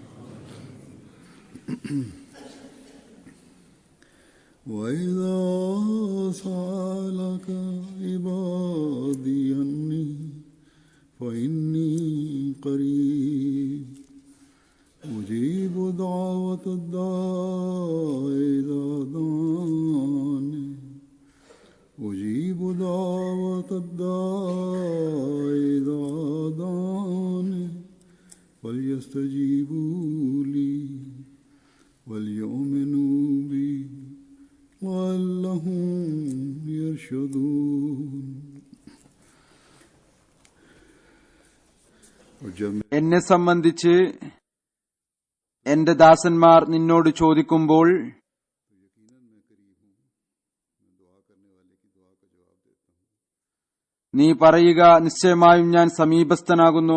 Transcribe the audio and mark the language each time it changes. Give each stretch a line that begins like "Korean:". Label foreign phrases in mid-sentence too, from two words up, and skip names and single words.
Arabic: وإذا سألك عبادي عني فإني قريب أجيب دعوة الداع إذا دعاني أجيب دعوة الداع إذا دعاني فليستجيبوا لي وليؤمنوا بي لعلهم يرشدون.
Malayalam: എന്നെ സംബന്ധിച്ച് എന്റെ ദാസന്മാർ നിന്നോട് ചോദിക്കുമ്പോൾ നീ പറയുക, നിശ്ചയമായും ഞാൻ സമീപസ്ഥനാകുന്നു.